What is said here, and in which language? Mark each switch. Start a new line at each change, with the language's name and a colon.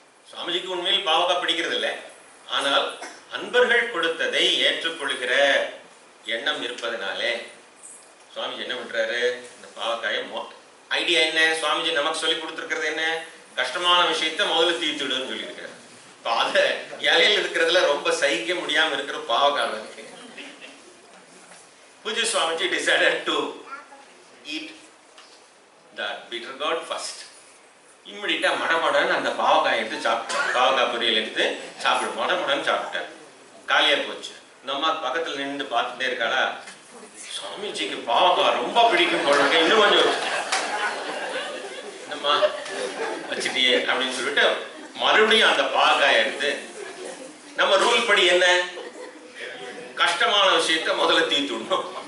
Tamil: சுவாமிஜிக்கு உண்மையில் பாவக்காய் பிடிக்கிறது இல்லை, ஆனால் அன்பர்கள் கொடுத்ததை ஏற்றுக்கொள்கிற எண்ணம் இருப்பதனாலே சுவாமிஜி என்ன பண்றாரு, இந்த பாவக்காயை ஐடியா என்ன, சுவாமிஜி நமக்கு சொல்லி கொடுத்துருக்கிறது என்ன, கஷ்டமான விஷயத்த முதல்ல தீர்த்துடுன்னு சொல்லியிருக்காரு. இப்போ அதை இலையில் இருக்கிறதுல ரொம்ப சகிக்க முடியாம இருக்கிற பாவக்காய் இருக்கு.
English: Pujya Swamiji decided to eat the bitter gourd first.
Tamil: இம்மிடியா மடமடன்னு அந்த பாவக்காய் எடுத்து சாப்பிட்டார். பாவக்காய் பொரியல் எடுத்து சாப்பிடு மடமடன்னு சாப்பிட்டார். காலியா போச்சு. இந்த அம்மா பக்கத்துல நின்று பார்த்துட்டே இருக்காளா, சுவாமிஜிக்கு பாவக்காய் ரொம்ப பிடிக்கும் போல இன்னும் கொஞ்சம் என்னம்மா வச்சுட்டியே அப்படின்னு சொல்லிட்டு மறுபடியும் அந்த பாவக்காயை எடுத்து, நம்ம ரூல் படி என்ன, கஷ்டமான விஷயத்த முதல்ல தீர்த்துடணும்.